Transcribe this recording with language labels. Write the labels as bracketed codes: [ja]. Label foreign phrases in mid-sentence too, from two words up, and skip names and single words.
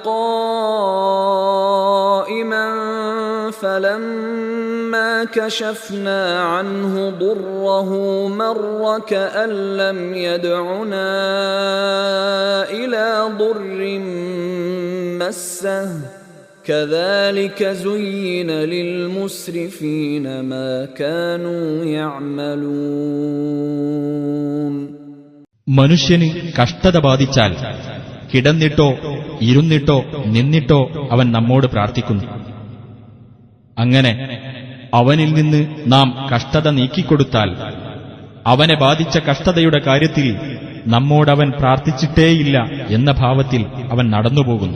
[ar] قَائِمًا فَلَمَّا كَشَفْنَا عَنْهُ ضُرَّهُ مَرَّ كَأَن لَّمْ يَدْعُنَا إِلَى ضُرٍّ مَّسَّهُ كَذَلِكَ زُيِّنَ لِلْمُسْرِفِينَ مَا كَانُوا يَعْمَلُونَ. [ml] മനുഷ്യന് കഷ്ടത ബാധിച്ചാൽ കിടന്നിട്ടോ ഇരുന്നിട്ടോ നിന്നിട്ടോ അവൻ നമ്മോട് പ്രാർത്ഥിക്കുന്നു. അങ്ങനെ അവനിൽ നിന്ന് നാം കഷ്ടത നീക്കിക്കൊടുത്താൽ അവനെ ബാധിച്ച കഷ്ടതയുടെ കാര്യത്തിൽ നമ്മോടവൻ പ്രാർത്ഥിച്ചിട്ടേയില്ല എന്ന ഭാവത്തിൽ അവൻ നടന്നുപോകുന്നു.